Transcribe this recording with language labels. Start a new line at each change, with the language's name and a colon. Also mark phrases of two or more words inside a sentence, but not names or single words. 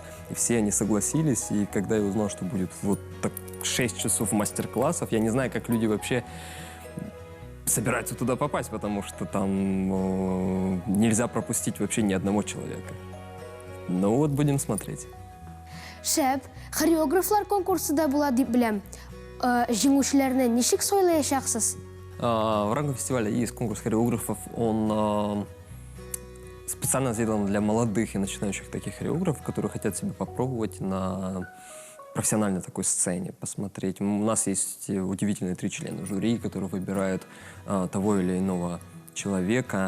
Russian: И все они согласились. И когда я узнал, что будет вот так 6 часов мастер-классов, я не знаю, как люди вообще собираются туда попасть, потому что там нельзя пропустить вообще ни одного человека. Ну вот будем смотреть.
Tatar: Шәп, хореографлар конкурсы да була дип беләм. Җиңүчеләрне ничек сайлаячаксыз?
Russian: В рамках фестиваля есть конкурс хореографов. Он специально сделан для молодых и начинающих таких хореографов, которые хотят себя попробовать на профессиональной такой сцене, посмотреть. У нас есть удивительные 3 члена жюри, которые выбирают того или иного человека.